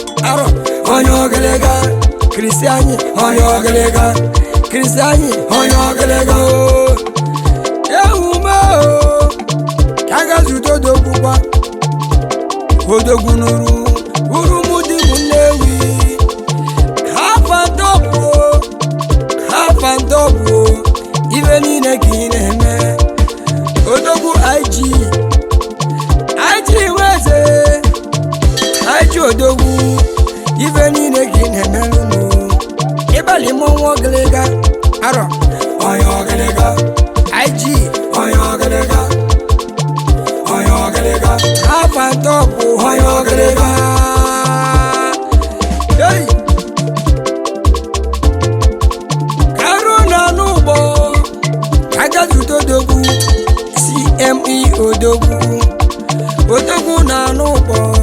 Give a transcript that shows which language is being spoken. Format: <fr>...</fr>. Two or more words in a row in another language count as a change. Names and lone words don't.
<ig>Arọ, onye ọgịlịga, Kristi anyị, onye ọgịlịga, Kristi anyị, onye ọgịlịga, o. Ewu m, o. Ka a ga zute odogwu kwa. Odogwu nuru, uru mụ dị mụ Nnewi.</ig> <en>Half and double, o. Half and double,</en> <ig>o. Ife niile ka ị na-eme. Odogwu I G. I G Nweze. I G Odogwu. Ife niile ka ị na-emelụ nụ. Ịbalị mụ nwa ọgịlịga. Arọ. Onye ọgịlịga. I G. Onye ọgịlịga. Onye ọgịlịga.</ig> <en>Half and double,</en> <ig>onye ọgịlịga. Hey! Karụ na n'ụgbọ. Ka ga zute odogwu. C M E odogwu. Odogwu na n'ụgbọ.</ig>